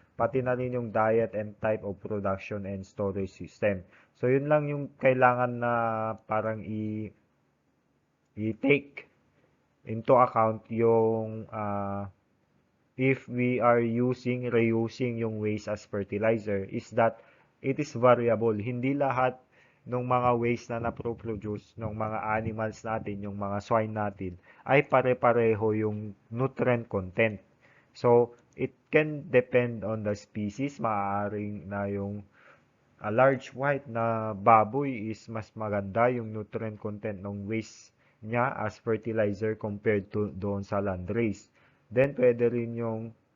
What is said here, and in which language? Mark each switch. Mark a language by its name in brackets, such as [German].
[Filipino] Pati na rin yung [English] diet and type of production and storage system. So, [Filipino] yun lang yung kailangan na parang [English] i-take into account yung if we are reusing yung waste as fertilizer is that it is variable. [Filipino] Hindi lahat ng mga waste na naproproduce ng mga animals natin, yung mga swine natin, ay pare-pareho yung nutrient content. [English] So, it can depend on the species. [Filipino] Maaaring na yung [English] a large white [Filipino] na baboy is mas maganda yung nutrient content ng waste niya [English] as fertilizer compared to [Filipino] doon sa landrace. Then, pwede rin yung